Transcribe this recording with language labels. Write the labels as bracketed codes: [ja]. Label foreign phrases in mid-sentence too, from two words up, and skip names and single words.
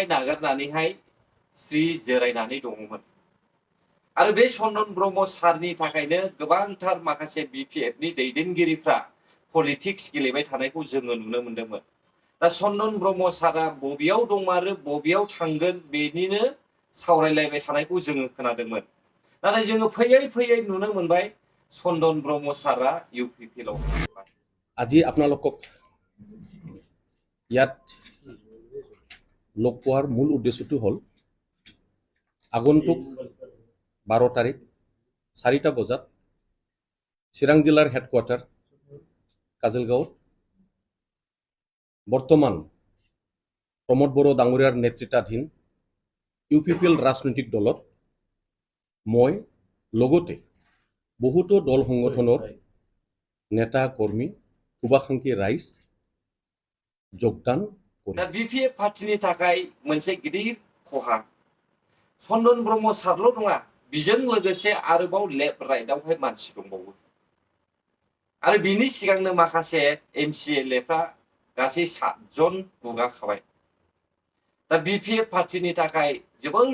[brx] नागारनानैहाय स्रि जिरायनानै दङमोन आरो बे चन्दन ब्रह्म सारनि थाखायनो गोबांथार माखासे बिपिएफनि दैदेनगिरिफ्रा पलिटिक्स गेलेबाय थानायखौ जोङो नुनो मोन्दोंमोन दा चन्दन ब्रह्म सारा बबेयाव दंमारो बबेयाव थांगोन बेनिनो सावरायलायबाय थानायखौ जोङो खोनादोंमोन नाथाय जोङो फैयै नुनो मोनबाय चन्दन ब्रह्म सारा इउपिपिएलआव [as] আজি আপোনালোকক ইয়াত লগ পোৱাৰ মূল উদ্দেশ্যটো হ'ল আগন্তুক 12 তাৰিখ 4টা বজাত চিৰাং জিলাৰ হেডকোৱাৰ্টাৰ কাজলগাঁৱত বৰ্তমান প্ৰমোদ বড়ো ডাঙৰীয়াৰ নেতৃত্বাধীন ইউপিপিএল ৰাজনৈতিক দলত মই লগতে বহুতো দল সংগঠনৰ নেতা কৰ্মী শুভাকাংক্ষী राइज যোগদান [brx] दा बिपिएफ पार्टीनि थाखाय मोनसे गिदिर खहा चन्दन ब्रह्म सारल' नङा बिजों लोगोसे आरोबाव लेफ्ट राइटआवहाय मानसि दंबावो आरो बिनि सिगांनो माखासे एमसिएलएफ्रा गासै 7 जन गुगाखाबाय दा बिपिएफ पार्टीनि थाखाय जोबोद